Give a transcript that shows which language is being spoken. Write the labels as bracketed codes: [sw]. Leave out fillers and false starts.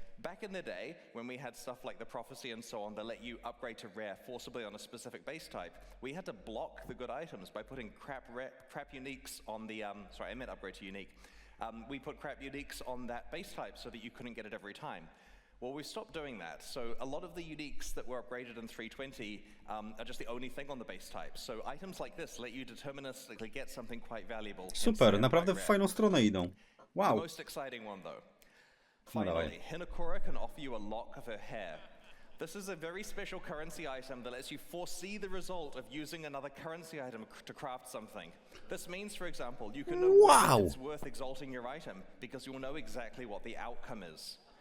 [en] Back in the day, when we had stuff like the prophecy and so on that let you upgrade to rare forcibly on a specific base type, we had to block the good items by putting crap uniques on the, sorry, I meant upgrade to unique. We put crap uniques on that base type so that you couldn't get it every time. Well, we stopped doing that, so a lot of the uniques that were upgraded in 320 are just the only thing on the base type. So items like this let you deterministically get something quite valuable. [pl] Super, naprawdę w fajną stronę idą. Wow. [en] The most exciting one though. Finally, Hinokura can offer you a lock of her hair. This is a very special currency item that lets you foresee the result of using another currency item to craft something. This means, for example, you can know whether it's worth exalting your item because you'll know exactly what the outcome is.